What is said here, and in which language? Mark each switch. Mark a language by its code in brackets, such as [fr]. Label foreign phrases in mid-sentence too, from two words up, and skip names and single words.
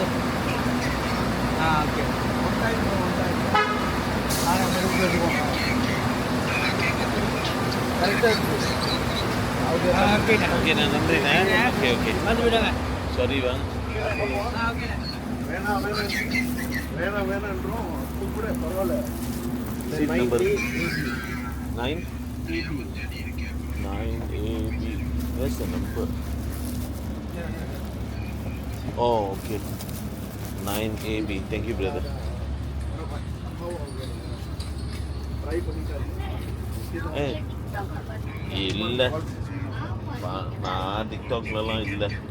[ms] Okey. Ada baru dulu. [ta] ஓகே நான் நன்றிண்ணே. ஓகே ஓகே வந்து விடுங்க. சாரி வாங்க. ஓகே. வேணான்றோம் கூட பரவாயில்ல. [en] seat number 9 9AB. Where's the number? Oh, okay. 9AB. Thank you, brother. [ta] ட்ரை பண்ணிட்டாரு. இல்லை நான் டிக்டாக்லலாம் இல்லை.